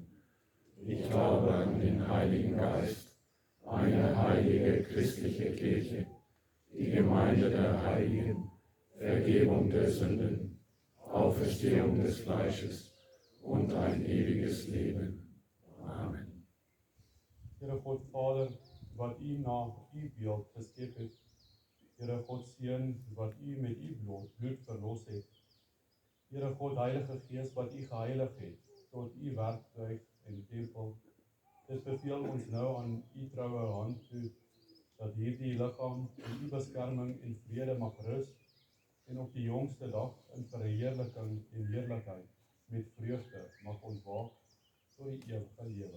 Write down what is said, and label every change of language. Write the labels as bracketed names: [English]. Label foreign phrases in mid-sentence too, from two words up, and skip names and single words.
[German] Ich glaube an den Heiligen Geist, eine heilige christliche Kirche, die Gemeinde der Heiligen, Vergebung der Sünden, Auferstehung des Fleisches und ein ewiges Leben. Amen. [Afrikaans] Here God Vader, wat u na u beeld geskep het, Here God Seun, wat u met u bloed verlos het, Here God Heilige Gees, wat u geheilig het, tot u werktuig en tempel, dit beveel ons nou aan u troue hand toe, dat hierdie liggaam in u beskerming en vrede mag rus, en op die jongste dag in verheerliking en heerlikheid, met vreugde mag ontwaak tot die ewige lewe.